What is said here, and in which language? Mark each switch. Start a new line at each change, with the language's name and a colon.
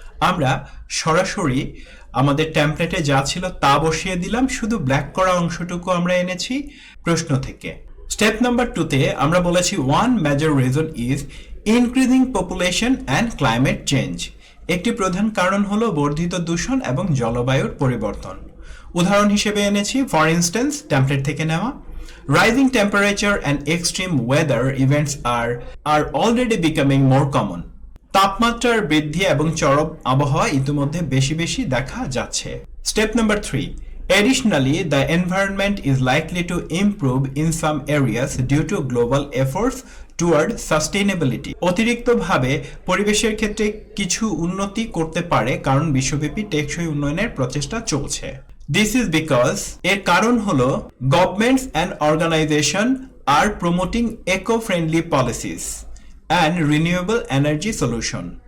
Bangla: আমরা সরাসরি আমাদের টেমপ্লেটে যা ছিল তা বসিয়ে দিলাম, শুধু ব্ল্যাক করা অংশটুকু আমরা এনেছি প্রশ্ন থেকে। স্টেপ নাম্বার 2তে আমরা বলেছি
English: one major reason is increasing population and climate change,
Bangla: একটি প্রধান কারণ হলো বর্ধিত দূষণ এবং জলবায়ুর পরিবর্তন। উদাহরণ হিসেবে এনেছি ফর ইনস্ট্যান্স, টেমপ্লেট থেকে নেওয়া।
English: Rising temperature and extreme weather events are already becoming more common.
Bangla: তাপমাত্রার বৃদ্ধি এবং চরম আবহাওয়া ইতিমধ্যে বেশি বেশি দেখা যাচ্ছে।
English: Step number 3. Additionally, the environment is likely to improve in some areas due to global efforts toward sustainability.
Bangla: অতিরিক্তভাবে পরিবেশের ক্ষেত্রে কিছু উন্নতি করতে পারে কারণ বিশ্বব্যাপী টেকসই উন্নয়নের প্রচেষ্টা চলছে।
English: This is because
Bangla: এর কারণ হলো
English: governments and organization are promoting eco-friendly policies and renewable energy solution.